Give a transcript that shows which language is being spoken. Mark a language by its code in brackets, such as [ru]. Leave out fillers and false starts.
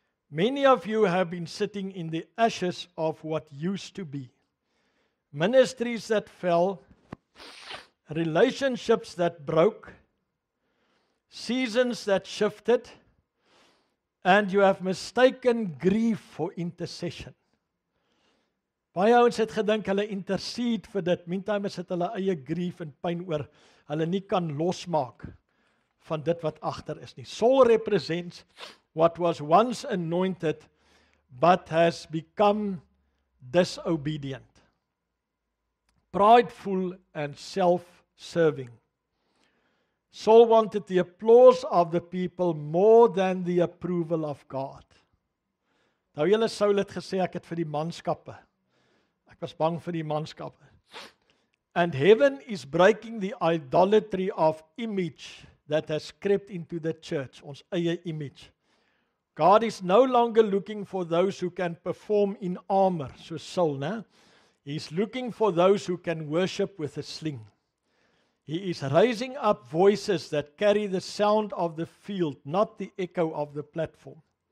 [en] Many of you have been sitting in the ashes of what used to be. Ministries that fell, relationships that broke, seasons that shifted, and you have mistaken grief for intercession. [af] Baie ouens het gedink hulle intercede vir dit, meantime is dit hulle eie grief en pyn oor hulle nie kan losmaak van dit wat agter is nie. [en] Saul represents what was once anointed but has become disobedient, prideful and self-serving. Saul wanted the applause of the people more than the approval of God. [af] Nou julle Saul het gesê ek het vir die manskappe. Ek was bang vir die manskappe. [en] And heaven is breaking the idolatry of image that has crept into the church, [af] ons eie image. [en] God is no longer looking for those who can perform in armor, so Saul, né? He is looking for those who can worship with a sling. He is raising up voices that carry the sound of the field, not the echo of the platform.